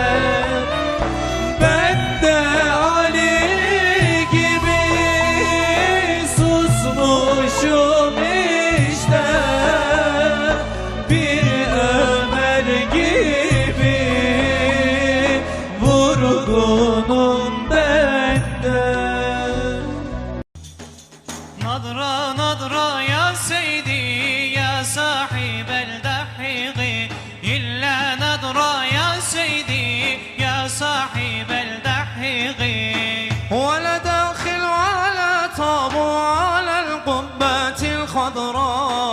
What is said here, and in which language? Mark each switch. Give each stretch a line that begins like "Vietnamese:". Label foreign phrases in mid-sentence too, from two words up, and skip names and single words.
Turkish: Ben de Ali gibi susmuşum işte, bir Ömer gibi vurgunum ben de.
Arabic: نظرة نظرة يا سيدي يا صاحب الدحيق، إلا نظرة يا سيدي يا صاحب الدحيق. ولا داخل ولا طابو على القبة الخضراء،